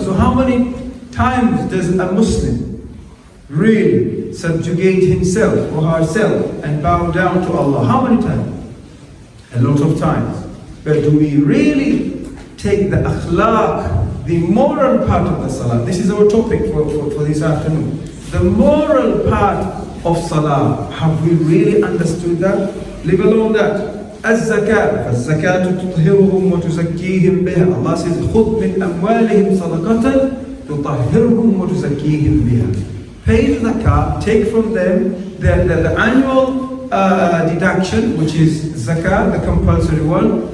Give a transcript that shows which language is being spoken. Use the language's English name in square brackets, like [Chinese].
[English] So how many times does a Muslim really subjugate himself or herself and bow down to Allah? How many times? A lot of times. But do we really take the akhlaq, the moral part of the Salah? This is our topic for this afternoon. The moral part of Salah, have we really understood that? Live along that. [Arabic] الزكاة فالزكاة تطهرهم وتزكيهم بها. [English] Allah says [Arabic] خذ من أموالهم صدقة تطهرهم وتزكيهم بها. [English] Pay the zakah, take from them the annual deduction, which is zakah, the compulsory one.